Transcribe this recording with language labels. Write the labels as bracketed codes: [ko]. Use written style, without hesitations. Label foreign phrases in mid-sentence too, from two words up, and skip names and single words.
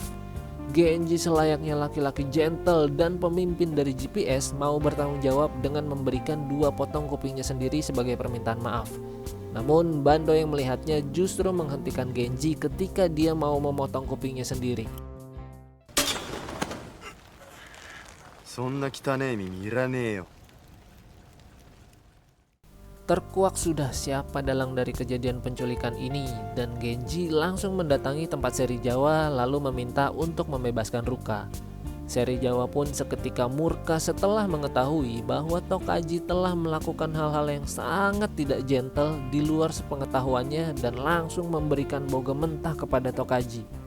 [id] Genji selayaknya laki-laki gentle dan pemimpin dari GPS mau bertanggung jawab dengan memberikan 2 potong kupingnya sendiri sebagai permintaan maaf. Namun Bando yang melihatnya justru menghentikan Genji ketika dia mau memotong kupingnya sendiri. [ja] そんな汚い耳いらねえよ。 [id] Terkuak sudah siapa dalang dari kejadian penculikan ini dan Genji langsung mendatangi tempat Serizawa lalu meminta untuk membebaskan Ruka. Serizawa pun seketika murka setelah mengetahui bahwa Tokaji telah melakukan hal-hal yang sangat tidak gentle di luar sepengetahuannya dan langsung memberikan boga mentah kepada Tokaji.